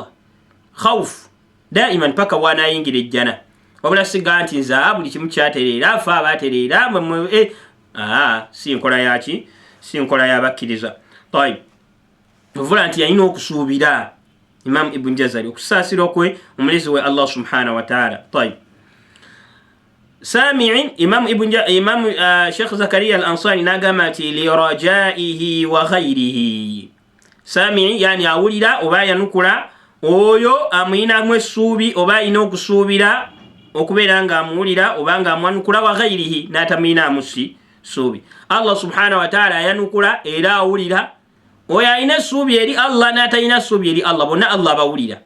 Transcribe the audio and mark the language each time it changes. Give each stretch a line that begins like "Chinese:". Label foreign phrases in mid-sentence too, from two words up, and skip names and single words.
Arabic: خوف دائما
Ganda: paka wanayingira ejjana, wabula siga nti nze buli kimu kyatereera afe abatereera si nkola yaki, si nkola yabakkiriza. Tayib, ovula nti yalina okusuubira Imam Ibn Jazari okusaasira okwe omulezi we Allah
Arabic: سبحانه وتعالى.
Ganda: Tayib, sami'in Imam Sheikh Zakaria al-Ansari nagamba nti
Arabic: لراجيه وغيره.
Ganda: Sami'i yani awulira oba yanukula oyo amuyinamu essuubi oba alina okusuubira okubeera nga amuwulira oba nga amwanukula
Arabic: وغيره
Ganda: n'atamuyinamu ssuubi. Allah
Arabic: سبحانه وتعالى
Ganda: ayanukula era awulira. Oyo alina essuubi eri Allah n'atalina ssuubi eri Allah, bonna Allah abawulira.